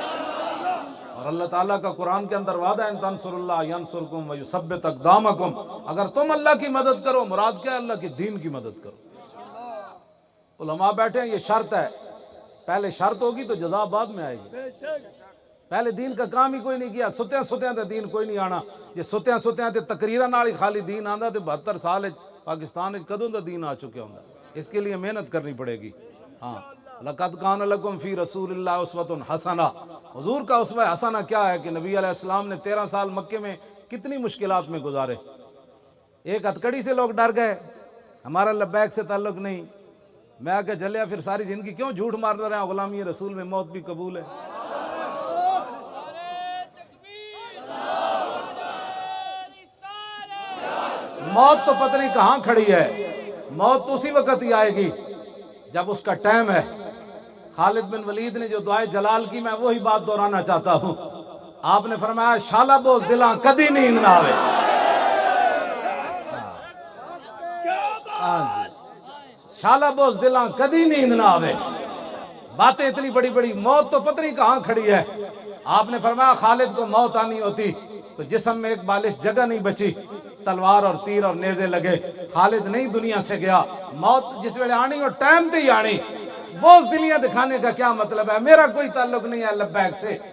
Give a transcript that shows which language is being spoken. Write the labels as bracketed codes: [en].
[ur] اور اللہ تعالیٰ کا قرآن کے اندر وعدہ ہے [ar] ان تنصر اللہ ینصرکم ویثبت اقدامکم، [ur] اگر تم اللہ کی مدد کرو، مراد کیا ہے؟ اللہ کے دین کی مدد کرو. علماء بیٹھے ہیں، یہ شرط ہے، پہلے شرط ہوگی تو جزا بعد میں آئے گی. پہلے دین کا کام ہی کوئی نہیں کیا، [pa] ستیاں ستیاں تے دین کوئی نہیں آنا. یہ ستیاں ستیاں تے تقریراں نال ہی خالی دین آندا تے 72 سال پاکستان وچ کدوں دا دین آ چکا ہوندا. [ur] اس کے لیے محنت کرنی پڑے گی. [ar] ہاں، لقد کان لکم فی رسول اللہ اسوۃ حسنہ. [ur] حضور کا اسوہ حسنہ کیا ہے کہ نبی علیہ السلام نے 13 سال مکے میں کتنی مشکلات میں گزارے. ایک ہتکڑی سے لوگ ڈر گئے، ہمارا لبیک سے تعلق نہیں. میں آ کے چلیا پھر ساری زندگی کیوں جھوٹ مارتا رہا؟ غلامی رسول میں موت بھی قبول ہے. موت تو پتہ نہیں کہاں کھڑی ہے، موت تو اسی وقت ہی آئے گی جب اس کا ٹائم ہے. خالد بن ولید نے جو دعائے جلال کی، میں وہی بات دہرانا چاہتا ہوں. آپ نے فرمایا [pa] شالا بوز دلاں کدی نیند نہ آوے. شالا بوز دلاں کدی نیند نہ آوے. [ur] باتیں اتنی بڑی بڑی، موت تو پتہ نہیں کہاں کھڑی ہے. آپ نے فرمایا خالد کو موت آنی ہوتی تو جسم میں ایک بالش جگہ نہیں بچی، تلوار اور تیر اور نیزے لگے. خالد نہیں دنیا سے گیا. [pa] موت جس ویلے آنی اور ٹائم تے ہی آنی. [ur] بوز دلیاں دکھانے کا کیا مطلب ہے؟ میرا کوئی تعلق نہیں ہے لبیک سے.